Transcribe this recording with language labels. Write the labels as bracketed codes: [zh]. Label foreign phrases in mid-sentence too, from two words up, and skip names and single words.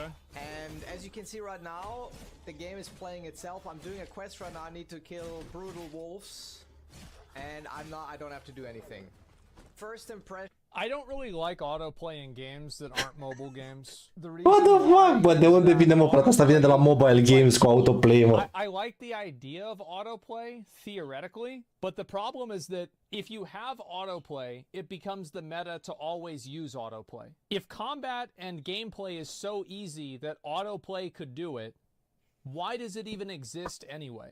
[en] And as you can see right now, the game is playing itself. I'm doing a quest right now. I need to kill brutal wolves, and I don't have to do anything. First impression. I don't really like autoplay in games that aren't mobile games. What the fuck? [ro] Bă, de unde vine, mă, frate? Asta vine de la [en] mobile games [ro] cu autoplay, mă. [en] I like the idea of autoplay, theoretically, but the problem is that if you have autoplay, it becomes the meta to always use autoplay. If combat and gameplay is so easy that autoplay could do it, why does it even exist anyway?